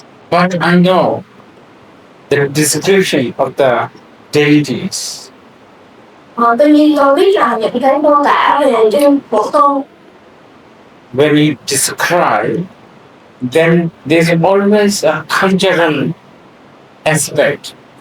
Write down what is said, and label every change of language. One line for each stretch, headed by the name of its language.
English: But I know the description of the deities.
Vietnamese: Tuy nhiên tôi biết là những cái mô tả về trên Bổ Tôn.
English: When you describe, then there's always a cultural aspect.